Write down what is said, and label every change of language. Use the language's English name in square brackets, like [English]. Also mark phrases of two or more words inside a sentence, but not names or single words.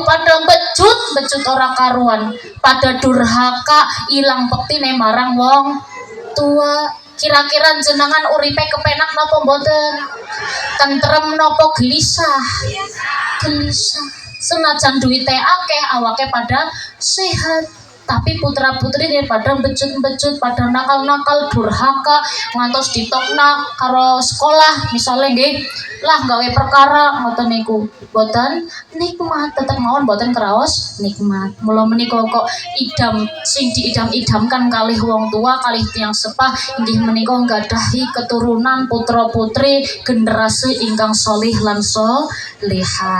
[Javanese] Pada becut ora karuan, pada durhaka, ilang pektine marang wong tua. Kira-kira jenengan uripe kepenak napa mboten? Tentrem napa gelisah? Gelisah. Senajan duite akeh, awake pada sehat, tapi putra putri daripada becut pada nakal durhaka, ngantos ditokna karo sekolah misalnya nggih, lah gawe perkara ngoten niku boten nikmat, tetep mawon boten kraos nikmat. Mula menika kok sing diidam-idamkan kalih wong tua, kalih tiyang sepah inggih menika nggadahi keturunan putra putri generasi ingkang solih lan solihah.